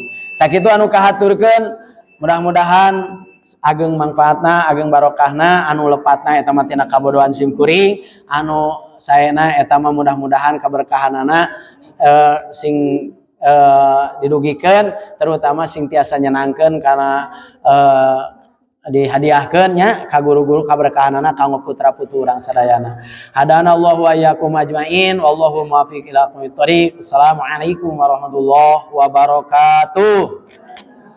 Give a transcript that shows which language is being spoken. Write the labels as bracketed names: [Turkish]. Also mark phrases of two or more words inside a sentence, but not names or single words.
[Sundanese] Sakitu anu kahaturkeun mudah-mudahan ageng manfaatna ageng barokahna anu lepatna eta mah tina kabodohan simkuring anu saena eta mah mudah-mudahan kaberkahanana sing didugikeun terutama sing tiasa nyenangkeun karena dihadiahkeun nya ka guru-guru kaberkahanana kanggo putra-putri urang sadayana. [Arabic] هدانا الله وإياكم أجمعين والله الموفق إلى أقوم الطريق. السلام عليكم ورحمة الله وبركاته.